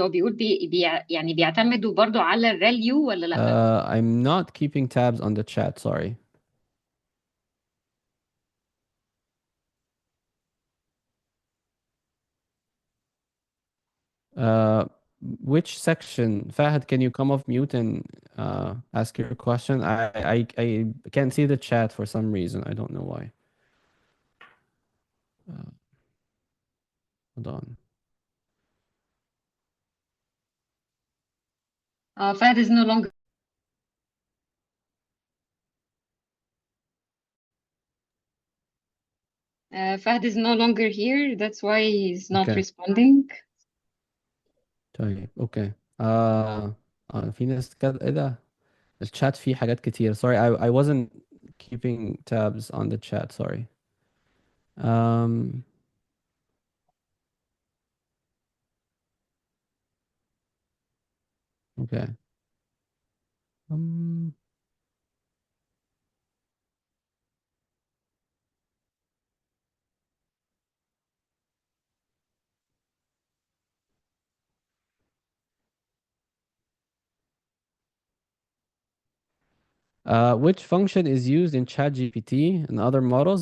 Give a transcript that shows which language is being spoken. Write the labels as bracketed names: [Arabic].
[Arabic] هو بيقول يعني بيعتمدوا برضو على الراليو ولا لا؟ [English] I'm not keeping tabs on the chat, sorry. Uh, which section? Fahad, can you come off mute and ask your question? I can't see the chat for some reason. I don't know why. Hold on. فهد is no longer Fahd is no longer here. That's why he's not Okay. responding. [Arabic] طيب اوكي. في ناس كده ايه ده؟ الشات فيه حاجات كتير. [English] Sorry, I wasn't keeping tabs on the chat, sorry. Um okay. Um which function is used in ChatGPT and other models?